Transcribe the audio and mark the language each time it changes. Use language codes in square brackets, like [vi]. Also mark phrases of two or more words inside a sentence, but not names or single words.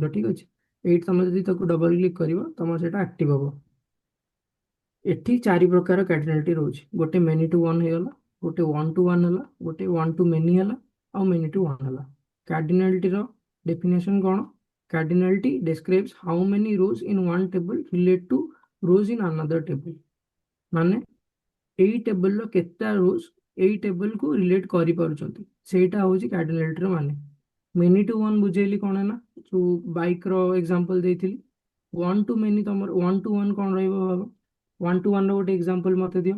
[or] ଠିକ ଅଛି, ଏଇଠି ତମେ ଯଦି ତାକୁ [en] double click [or] କରିବ, ତମର ସେଇଟା ଆକ୍ଟିଭ ହବ। ଏଠି 4 ପ୍ରକାର କାର୍ଡିନାଲିଟି ରହୁଛି। ଗୋଟେ [en] many to one [or] ହେଇଗଲା, ଗୋଟେ [en] one to one [or] ହେଲା, ଗୋଟେ [en] one to many [or] ହେଲା, ଆଉ [en] many to one [or] ହେଲା। [en] cardinality definition କଣ, କାର୍ଡିନାଲିଟି describes how many rows in one table relate to rows in another table। [or] ମାନେ ଏଇ ଟେବଲର କେତେଟା ରୋଜ୍ ଏଇ ଟେବଲକୁ ରିଲେଟ୍ କରିପାରୁଛନ୍ତି, ସେଇଟା ହଉଛି କାର୍ଡିନାଲିଟିର ମାନେ। [en] many to one [or] ବୁଝେଇଲି କଣ ନା, ଯୋଉ [en] bike example [or] ଦେଇଥିଲି। [en] one to many, [or] ତମର [en] one to one [or] କଣ ରହିବ ଭାବ, [en] one to one [or] ଗୋଟେ ଏକ୍ସାମ୍ପଲ ମତେ ଦିଅ।